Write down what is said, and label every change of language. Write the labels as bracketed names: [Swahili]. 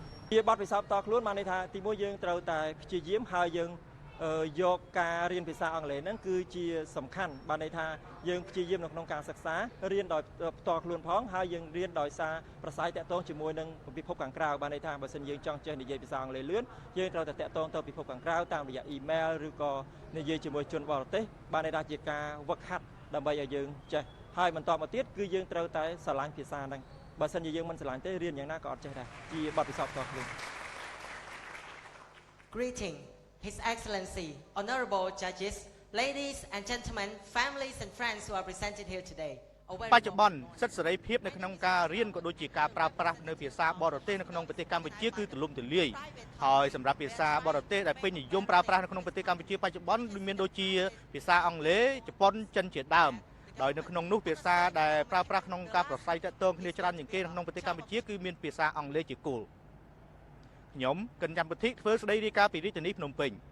[Khmer] ជាបទពិសោធន៍តខ្លួនបានន័យថាទីមួយយើងត្រូវតែព្យាយាមហើយយើងយកការរៀនភាសាអង់គ្លេសហ្នឹងគឺជាសំខាន់បានន័យថាយើងព្យាយាមនៅក្នុងការសិក្សារៀនដោយផ្ទាល់ខ្លួនផងហើយយើងរៀនដោយសារប្រស័យតាក់ទងជាមួយនឹងពិភពខាងក្រៅបានន័យថាបើសិនយើងចង់ចេះនិយាយភាសាអង់គ្លេសលឿនយើងត្រូវតែតាក់ទងទៅពិភពខាងក្រៅតាមរយៈអ៊ីមែលឬក៏ និយាយជាមួយជនបរទេសបានន័យថាជាការវឹកហាត់ដើម្បីឲ្យយើងចេះហើយបន្តមកទៀតគឺយើងត្រូវតែស្រឡាញ់ភាសាហ្នឹងបើសិនជាយើងមិនស្រឡាញ់ទេរៀនយ៉ាងណាក៏អត់ចេះដែរជាបទពិសោធន៍ផ្ទាល់ខ្លួន [English] Greeting His Excellency, honorable judges, ladies and gentlemen, families and friends who are presented here today. [Khmer] បច្ចុប្បន្នសិទ្ធិសេរីភាពនៅក្នុងការរៀនក៏ដូចជាការប្រើប្រាស់នៅភាសាបរទេសនៅក្នុងប្រទេសកម្ពុជាគឺទូលំទូលាយហើយសម្រាប់ភាសាបរទេសដែលពេញនិយមប្រើប្រាស់នៅក្នុងប្រទេសកម្ពុជាបច្ចុប្បន្នមានដូចជាភាសាអង់គ្លេសជប៉ុនចិនជាដើមដោយនៅក្នុងនោះភាសាដែលប្រើប្រាស់ក្នុងការប្រស័យតាក់ទងគ្នាច្រើនជាងគេក្នុងប្រទេសកម្ពុជាគឺមានភាសាអង់គ្លេសជាគោលខ្ញុំកិនច័ន្ទពុទ្ធិធ្វើស្ដីរាយការណ៍ពីរាជធានីភ្នំពេញ